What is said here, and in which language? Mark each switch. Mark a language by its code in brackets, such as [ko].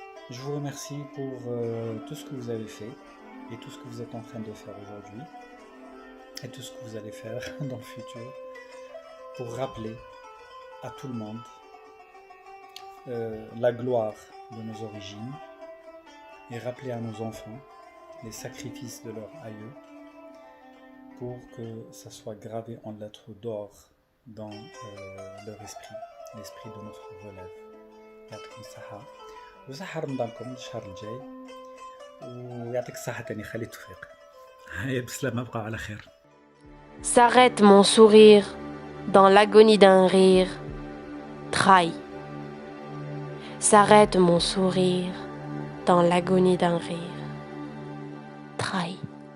[fr] Je vous remercie pour tout ce que vous avez fait et tout ce que vous êtes en train de faire aujourd'hui et tout ce que vous allez faire dans le futur pour rappeler à tout le monde la gloire de nos origines et rappeler à nos enfants les sacrifices de leurs aïeux pour que ça soit gravé en lettres d'or dans leur esprit, l'esprit de notre relève. [ar] يعطيكم الصحة وصحة رمضانكم الشهر الجاي، ويعطيك الصحة تاني خلي التوفيق. هيا بسلامة، بقاو على خير. [fr] S'arrête mon sourire dans l'agonie d'un rire trahi. S'arrête mon sourire dans l'agonie d'un rire trahi.